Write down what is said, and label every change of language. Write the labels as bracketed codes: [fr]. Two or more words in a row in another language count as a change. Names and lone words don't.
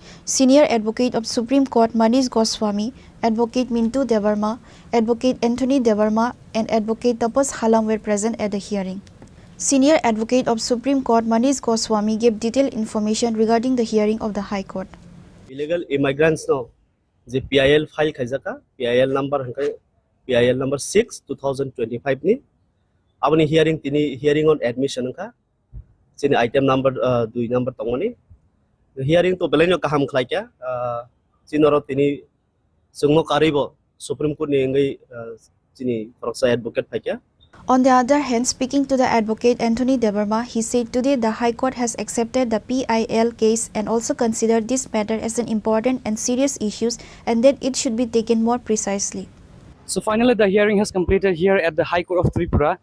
[en] Senior Advocate of Supreme Court Manish Goswami, Advocate Mintu Debarma, Advocate Anthony Debarma and Advocate Tapas Halam were present at the hearing. Senior Advocate of Supreme Court Manish Goswami gave detailed information regarding the hearing of the High Court. Illegal immigrants [trp] no, the PIL file khaizaka, PIL number 6 2025 ni. Abani [en] hearing on admission [trp] ka. Sini item number 2 number tongoni. The hearing to belenyo kaham khlaikya. Sinoro tini sungmo karibo Supreme Court ni ngai Chini Khorang advocate Phaikya. [en] On the other hand, speaking to the advocate Anthony Deverma, he said today the High Court has accepted the PIL case and also considered this matter as an important and serious issue and that it should be taken more precisely. So finally, the hearing has completed here at the High Court of Tripura.